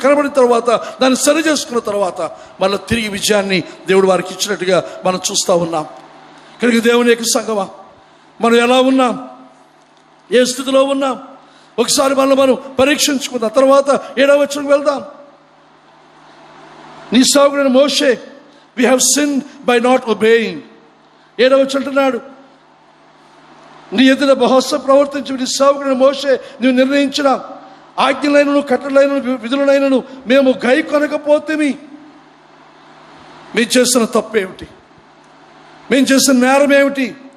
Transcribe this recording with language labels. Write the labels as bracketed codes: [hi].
[te] కనబడిన తర్వాత దాన్ని సరి చేసుకున్న తర్వాత మళ్ళీ తిరిగి విజయాన్ని దేవుడు వారికి ఇచ్చినట్టుగా మనం చూస్తూ ఉన్నాం. కనుక దేవుని యొక్క సంగమా, మనం ఎలా ఉన్నాం, ఏ స్థితిలో ఉన్నాం, ఒకసారి మనం పరీక్షించుకుందాం. తర్వాత 7వ వచనంకి వెళ్దాం. నీ సేవకుడైన మోషే, [en] we have sinned by not obeying. [te] 7వ వచనం అంటున్నాడు, నీ ఎదుట బహుశా ప్రవర్తించి నీ సేవకుడైన మోషే నువ్వు నిర్ణయించిన ఆజ్ఞలైనను కట్టడలైనను విధులైనను మేము గై కొనకపోతేమి. మేము చేసిన తప్పేమిటి? మేము చేసిన నేరం ఏమిటి?